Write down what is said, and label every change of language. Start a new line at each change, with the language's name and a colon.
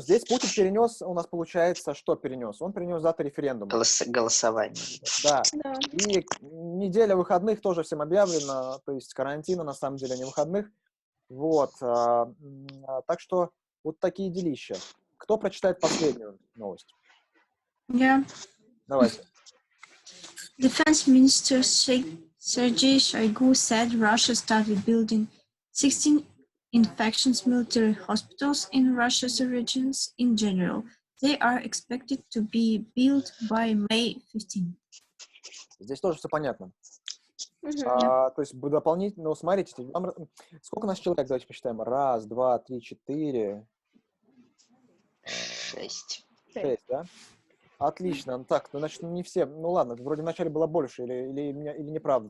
Russian: Здесь Путин перенес, у нас получается, что перенес? Он перенес дату референдума. Голосование. Да. И неделя выходных тоже всем объявлена, то есть карантина, на самом деле, не выходных. Вот. Так что вот такие делища. Кто прочитает последнюю новость? Я. Давайте.
English: Defense Minister Sergei Shoigu said Russia started building 16 infections military hospitals in Russia's regions in general. They are expected to be built by May 15.
Russian: Здесь тоже все понятно. То есть дополнительно, ну, смотрите, сколько у нас человек, давайте посчитаем. 1, 2, 3, 4. 6. 6, да? Отлично. Так, ну, значит, не все. Ну ладно, вроде вначале было больше, или неправда.